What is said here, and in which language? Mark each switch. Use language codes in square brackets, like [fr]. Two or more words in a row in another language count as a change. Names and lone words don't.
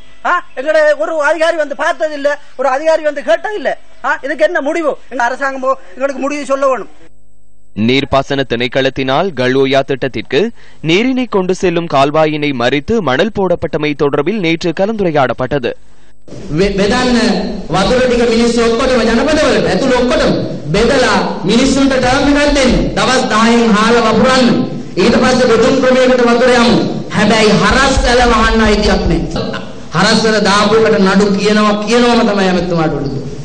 [ta] எங்களை ஒரு அதிகாரி வந்து பார்த்தது இல்ல, ஒரு அதிகாரி வந்து கேட்டது இல்ல. இதுக்கு என்ன முடிவு? எங்க அரசாங்கமோ எங்களுக்கு முடிவு சொல்ல வேணும். நீர்ப்பாசன திணைக்களத்தினால் கல்லோயா திட்டத்திற்கு நீரினை கொண்டு செல்லும் கால்வாயினை மறித்து மணல் போடப்பட்டமை தொடர்பில் நேற்று கலந்துரையாடப்பட்டது. [si] බෙදන්න වතුර ටික මිනිස්සු ඔක්කොටම ජනපදවලට ඇතුළු ඔක්කොටම බෙදලා මිනිස්සුන්ට ටර්ම් එකක් දෙන්න. දවස් 10න් හාල වපුරන්න. ඊට පස්සේ බෙදුම් ක්‍රමයකට වතුර යමු. හැබැයි හරස් කළ වහන්න අයිතියක් නැහැ. හරස් වල දාපු එකට නඩු කියනවම තමයි ඇමතුමාට උඩු.